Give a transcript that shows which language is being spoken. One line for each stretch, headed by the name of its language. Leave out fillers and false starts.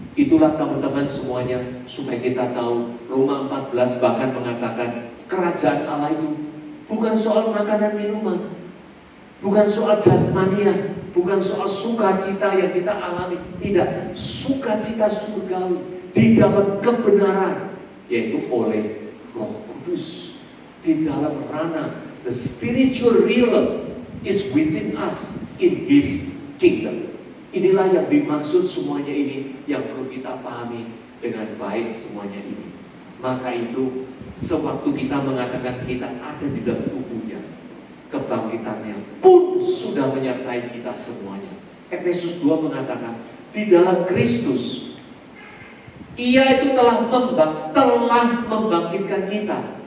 Indonesian: Itulah teman-teman semuanya supaya kita tahu. Roma 14 bahkan mengatakan kerajaan Allah itu bukan soal makanan minuman, bukan soal jasmania, bukan soal sukacita yang kita alami. Tidak, sukacita surgawi di dalam kebenaran, yaitu oleh Roh Kudus di dalam ranah.
English: The spiritual realm is within us in His kingdom.
Indonesian: Inilah yang dimaksud semuanya ini yang perlu kita pahami dengan baik semuanya ini. Maka itu sewaktu kita mengatakan kita ada di dalam tubuhnya, kebangkitannya pun sudah menyertai kita semuanya. Efesus 2 mengatakan di dalam Kristus Ia itu telah membangkitkan kita.